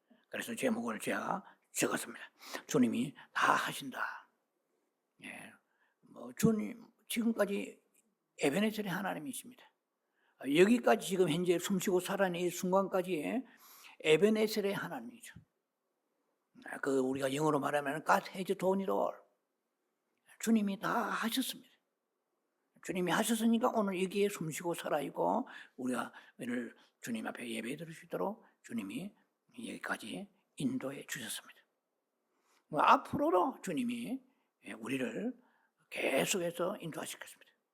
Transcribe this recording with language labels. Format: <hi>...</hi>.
<ko>그래서 제목을 제가 적었습니다. 주님이 다 하신다. 주님 지금까지 에베네셀의 하나님이십니다. 여기까지 지금 현재 숨쉬고 살아있는 이 순간까지 에베네셀의 하나님이죠. 우리가 영어로 말하면</ko> <en>God has done it all.</en> <ko>주님이 다 하셨습니다. 주님이 하셨으니까 오늘 여기에 숨쉬고 살아있고 우리가 오늘 주님 앞에 예배 드릴 수 있도록 주님이 여기까지 인도해 주셨습니다. 앞으로도 주님이 우리를 계속해서 인도하실 것입니다.</ko>